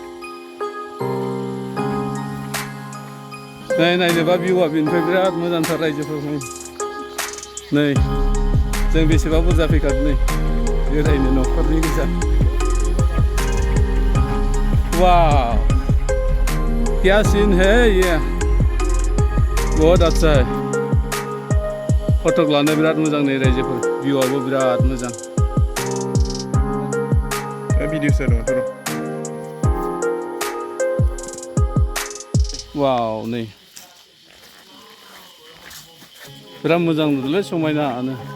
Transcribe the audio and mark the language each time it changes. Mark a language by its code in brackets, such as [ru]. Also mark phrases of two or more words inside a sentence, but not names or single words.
[brx] नायनोबा भिउआ बेनिफ्राय बिराद मोजांथार रायजोफोर। नै जों बेसेबा बुरजा फैखादों नै बेरायनो न'खरनि गोजा। [hi] वाव क्या सीन है ये, बहुत अच्छा है। [brx] फटक लानो बिराद मोजां नै रायजोफोर। भिउआबो बिराद मोजां। भिडिअ सर वाव नै बिराद मोजां नुदोंलै समायनानो।